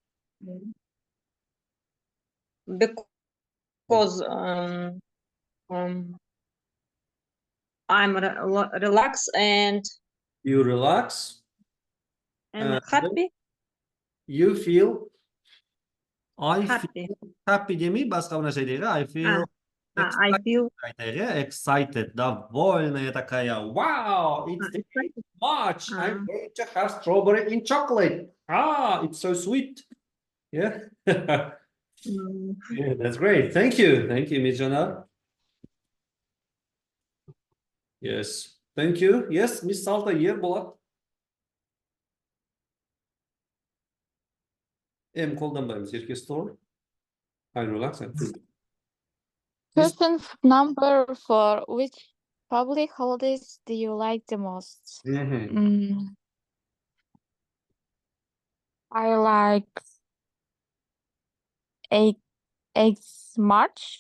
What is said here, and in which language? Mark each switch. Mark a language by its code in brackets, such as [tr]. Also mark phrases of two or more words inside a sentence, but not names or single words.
[en] because I'm relaxed and You relax. happy. You feel. I Happy. feel happy [kk] демей, басқа бір нәрсе дейді. [en] I feel I feel excited, [ru] довольная такая. [en] Wow, it's the 8th of March. I'm going to have strawberry in chocolate. It's so sweet. Yeah. Yeah, that's great. Thank you, Miss Jana. Yes, thank you. Yes, Miss Salta, here, [kk] болады. Қолданбаймыз, ерке стол. [en] I relax and feel. Question number 4. Which public holidays do you like the most? I like 8th March,